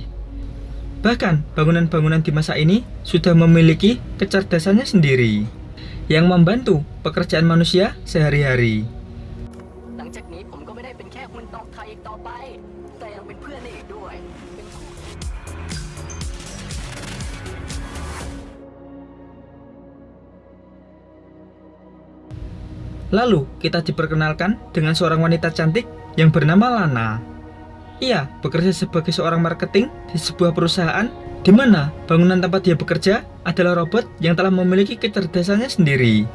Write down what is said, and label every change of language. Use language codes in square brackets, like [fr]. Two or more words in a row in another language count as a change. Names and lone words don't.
[id] Bahkan bangunan-bangunan di masa ini sudah memiliki kecerdasannya sendiri, yang membantu pekerjaan manusia sehari-hari. [th] หลังจากนี้ผมก็ไม่ได้เป็นแค่หุ่นตอกไข่อีกต่อไป แต่ยังเป็นเพื่อนได้อีกด้วย [id] Lalu kita diperkenalkan dengan seorang wanita cantik yang bernama Lana. Ia bekerja sebagai seorang marketing di sebuah perusahaan di mana bangunan tempat dia bekerja adalah robot yang telah memiliki kecerdasannya sendiri.